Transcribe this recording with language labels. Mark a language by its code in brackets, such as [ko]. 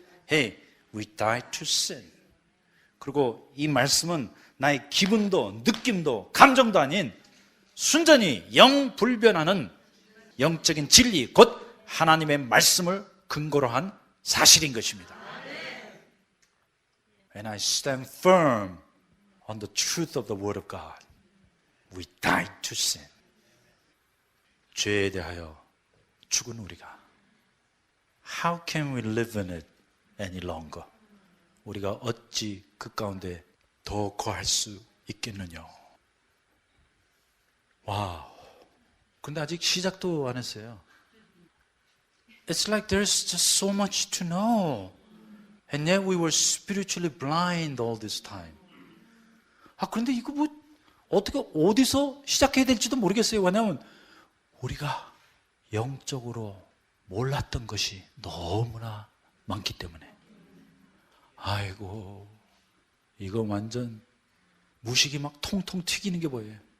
[en] Hey, we died to sin. [ko] 그리고 이 말씀은 나의 기분도 느낌도 감정도 아닌 순전히 영불변하는 영적인 진리, 곧 하나님의 말씀을 근거로 한 사실인 것입니다. [en] And I stand firm on the truth of the Word of God. We died to sin. [ko] 죄에 대하여 죽은 우리가 [en] How can we live in it any longer? [ko] 우리가 어찌 그 가운데 더 거할 수 있겠느냐. 와우. 근데 아직 시작도 안 했어요. [en] It's like there's just so much to know. And yet we were spiritually blind all this time. [ko] 그런데 이거 어떻게 어디서 시작해야 될지도 모르겠어요. 왜냐하면 우리가 영적으로 몰랐던 것이 너무나 많기 때문에. 아이고, 이거 완전 무식이 막 통통 튀기는 게 보여요.